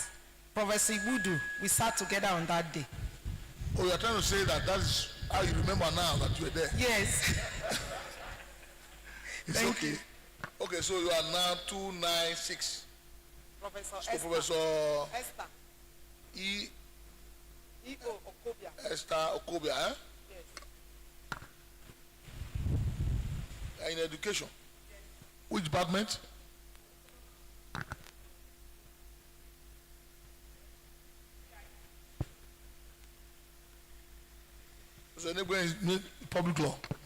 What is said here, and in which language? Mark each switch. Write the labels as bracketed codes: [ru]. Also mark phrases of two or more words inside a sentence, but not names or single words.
[en] Professor Ibudu, we sat together on that day. Oh, you are trying to say that is how you remember now that you were there? Yes. It's Thank okay. you. Okay, so you are now 296. Professor So Esther. Professor Esther. E.O. Okobia. Esther Okobia, eh? Yes. In education. Yes. Which department? So neighbor is public law.